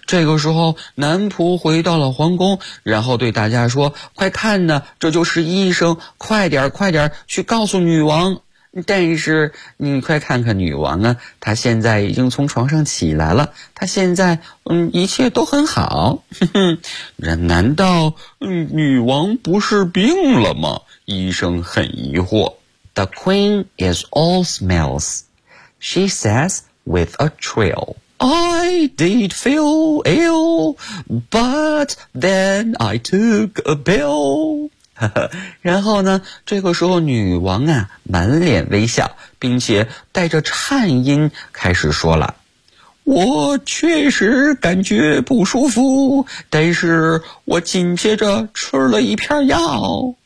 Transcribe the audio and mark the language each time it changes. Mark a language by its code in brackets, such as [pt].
[zh] 这个时候男仆回到了皇宫，然后对大家说，快看呢，这就是医生，快点快点去告诉女王。但是你快看看女王啊，她现在已经从床上起来了，她现在一切都很好。哼，难道女王不是病了吗？医生很疑惑。 [en] The queen is all smells, she says with a trill. I did feel ill, but then I took a pill. [zh] 然后呢，这个时候女王啊满脸微笑，并且带着颤音开始说了，我确实感觉不舒服，但是我紧接着吃了一片药。